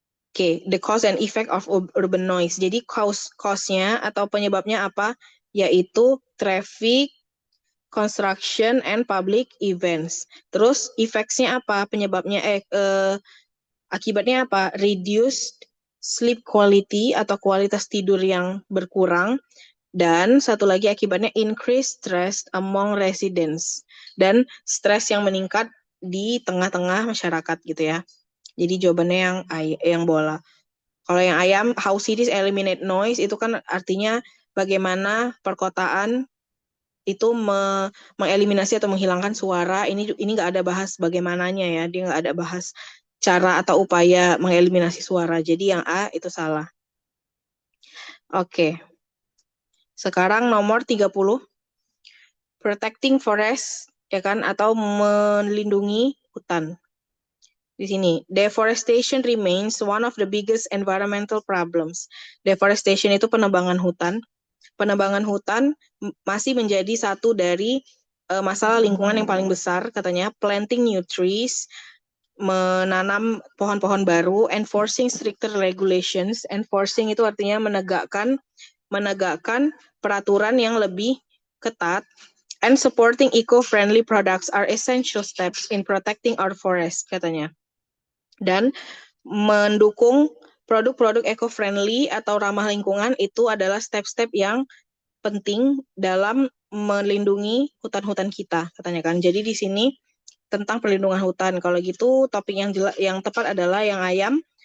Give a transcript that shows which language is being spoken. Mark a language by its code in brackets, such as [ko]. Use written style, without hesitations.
[id] Oke, [en] the cause and effect of urban noise. [id] Jadi cause-nya atau penyebabnya apa? Yaitu [en] traffic, construction, and public events. [id] Terus effects-nya apa? Penyebabnya akibatnya apa? [en] Reduced sleep quality [id] atau kualitas tidur yang berkurang. Dan satu lagi akibatnya [en] increased stress among residents. [id] Dan stres yang meningkat di tengah-tengah masyarakat gitu ya. Jadi jawabannya yang bola. Kalau yang ayam, [en] how cities eliminate noise, [id] itu kan artinya bagaimana perkotaan itu mengeliminasi atau menghilangkan suara. Ini nggak ada bahas bagaimananya ya, dia nggak ada bahas cara atau upaya mengeliminasi suara. Jadi yang A itu salah. Oke. Sekarang nomor 30. [en] Protecting forest, [id] ya kan, atau melindungi hutan. Di sini, [en] deforestation remains one of the biggest environmental problems. [id] Deforestation itu penebangan hutan. Penebangan hutan masih menjadi satu dari masalah lingkungan yang paling besar, katanya. [en] Planting new trees, [id] menanam pohon-pohon baru, [en] enforcing stricter regulations. [id] Enforcing itu artinya menegakkan peraturan yang lebih ketat. [en] And supporting eco-friendly products are essential steps in protecting our forest, [id] katanya. Dan mendukung produk-produk eco-friendly atau ramah lingkungan itu adalah step-step yang penting dalam melindungi hutan-hutan kita, katanya kan. Jadi di sini tentang perlindungan hutan. Kalau gitu topik yang tepat adalah yang ayam.